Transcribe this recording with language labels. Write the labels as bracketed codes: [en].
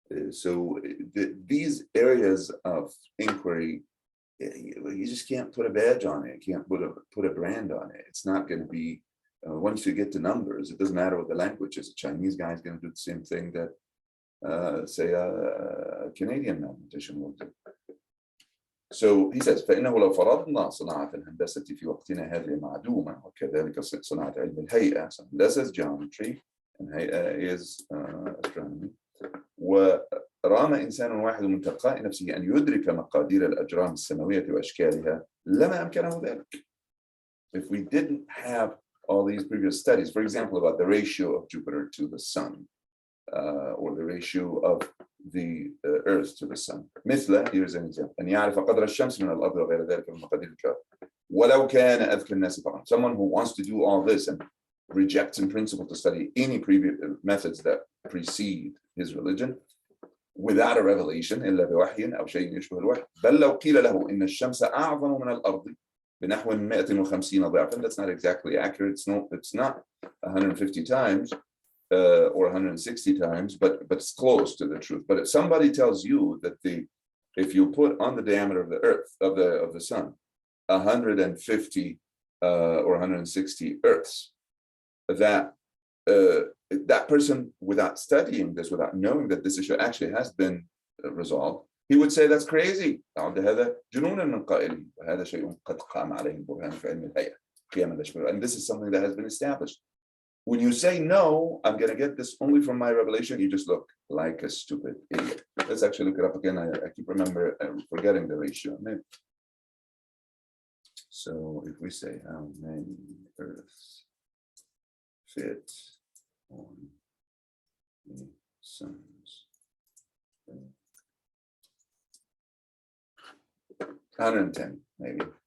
[en] So these areas of inquiry, you just can't put a badge on it. You can't put a brand on it. It's not going to be, once you get to numbers, it doesn't matter what the language is. A Chinese guy is going to do the same thing that, say, a Canadian mathematician will do. So he says, [ar] فإنه لو فرضنا صناعة الهندسة في وقتنا هذه معدومة وكذلك صناعة علم الهيئة. [en] So هندسة is geometry and هيئة is astronomy. [ar] ورام إنسان واحد من تلقاء نفسه أن يدرك مقادير الأجرام السماوية وأشكالها لما أمكنه ذلك. [en] If we didn't have all these previous studies, for example, about the ratio of Jupiter to the sun, or the ratio of the Earth to the sun. [ar] مثل, [en] here's an example, [ar] أن يعرف قدر الشمس من الأرض وغير ذلك من مقادير الكواكب. ولو كان أذكى الناس فقط. [en] Someone who wants to do all this and rejects in principle to study any previous methods that precede his religion without a revelation [ar] إلا بوحي أو شيء يشبه الوحي. بل لو قيل له إن الشمس أعظم من الأرض بنحو 150 ضعفا. [en] That's not exactly accurate. It's not 150 times. Or 160 times, but it's close to the truth. But if somebody tells you that if you put on the diameter of the Earth of the sun 150 or 160 Earths, that that person, without studying this, without knowing that this issue actually has been resolved, he would say that's crazy. [ar] هذا جنون من قائله وهذا شيء قد قام عليه البرهان في علم الهيئة قيام الأشباه. [en] And this is something that has been established. When you say, no, I'm going to get this only from my revelation, you just look like a stupid idiot. Let's actually look it up again. I keep forgetting the ratio. So if we say how many Earths fit on the sun's 110, maybe.